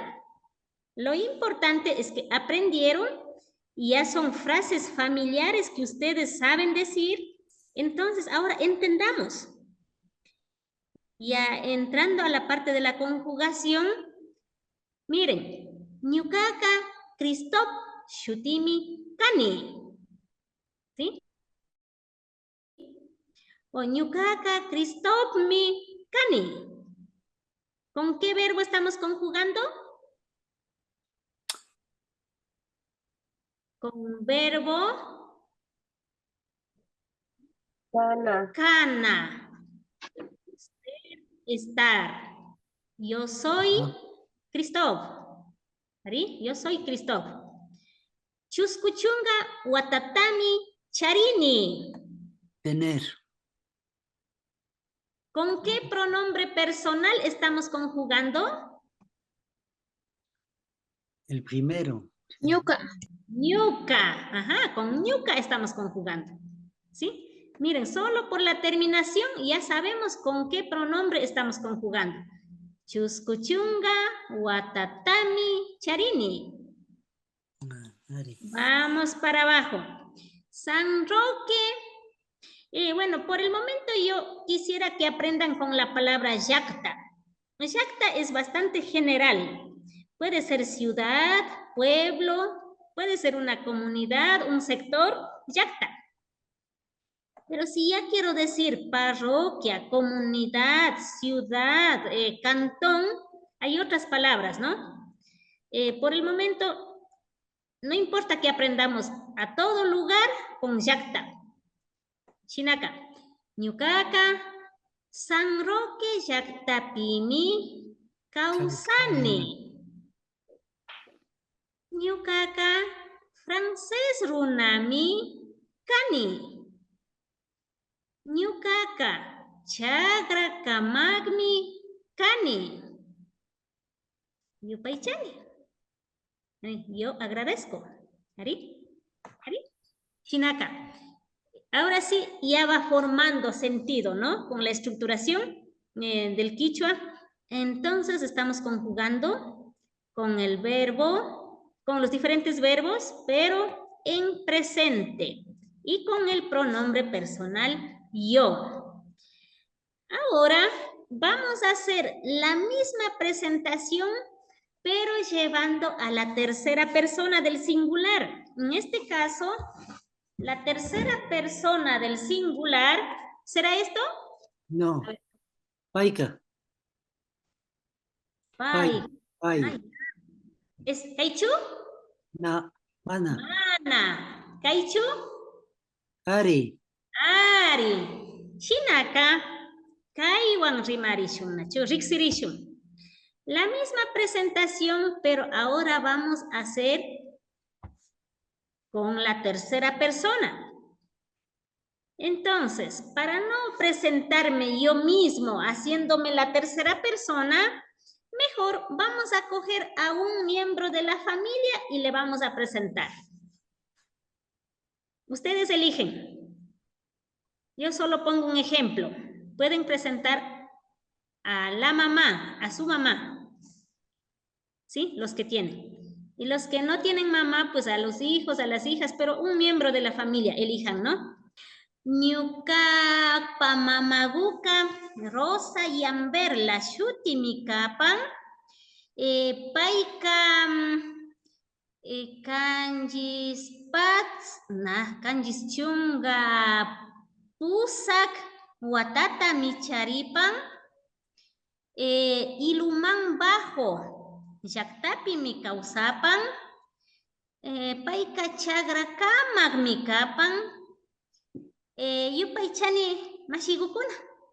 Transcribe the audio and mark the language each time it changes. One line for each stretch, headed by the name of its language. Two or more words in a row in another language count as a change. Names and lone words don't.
Spanish: Lo importante es que aprendieron y ya son frases familiares que ustedes saben decir. Entonces, ahora entendamos. Ya entrando a la parte de la conjugación, miren,
Quechua: ñuqaqa Christoph shutimi kani.
Spanish: ¿Sí?
Quechua: O ñuqaqa Christophmi kani.
Spanish: ¿Con qué verbo estamos conjugando? Con verbo
Quechua: Kana. kana. Estar.
Spanish: Yo soy Christoph. ¿Sí? Yo soy Christoph.
Quechua: Chuskuchunga watatami charini.
Spanish: Tener. ¿Con qué pronombre personal estamos conjugando? El primero.
Quechua: Ñuka. Ñuka.
Spanish: Ajá, con ñuka estamos conjugando. ¿Sí? Miren, solo por la terminación ya sabemos con qué pronombre estamos conjugando.
Quechua: Chuskuchunga watatami charini.
Spanish: Vamos para abajo. San Roque. Bueno, por el momento yo quisiera que aprendan con la palabra Yacta. Yacta es bastante general. Puede ser ciudad, pueblo, puede ser una comunidad, un sector, Yacta. Pero si ya quiero decir parroquia, comunidad, ciudad, cantón, hay otras palabras, ¿no? Por el momento, no importa que aprendamos a todo lugar con Yacta.
Quechua: Chinaka, ñuqaqa San Roque llaqtapimi kawsani. Ñuqaqa francés runami kani. Ñuqaqa chakra kamaqmi kani. Yupaychani.
Spanish: Yo agradezco.
Quechua: ¿Ari? ¿Ari? Chinaka.
Spanish: Ahora sí, ya va formando sentido, ¿no? Con la estructuración del quichua. Entonces, estamos conjugando con el verbo, con los diferentes verbos, pero en presente. Y con el pronombre personal yo. Ahora, vamos a hacer la misma presentación, pero llevando a la tercera persona del singular. En este caso, la tercera persona del singular, ¿será esto? No.
Quechua: Paika. Pai. Pai. ¿Es Kaichu? Na. Mana. Mana. ¿Kaichu? Ari. Ari. Chinaka. Kaiwan rimarishun. Nachu riksirishun.
Spanish: La misma presentación, pero ahora vamos a hacer con la tercera persona. Entonces, para no presentarme yo mismo haciéndome la tercera persona, mejor vamos a coger a un miembro de la familia y le vamos a presentar. Ustedes eligen. Yo solo pongo un ejemplo. Pueden presentar a la mamá, a su mamá. ¿Sí? Los que tienen. Y los que no tienen mamá, pues a los hijos, a las hijas, pero un miembro de la familia, elijan, ¿no?
Quechua: Ñuqapa mamaguka Rosa Yamberla shutimi kapan payka kanjis chunga pusak watata micharipan iluman bajo llaqtapi mi kawsapan payka chagra kamaq mi kapan yupaychani mashigukuna.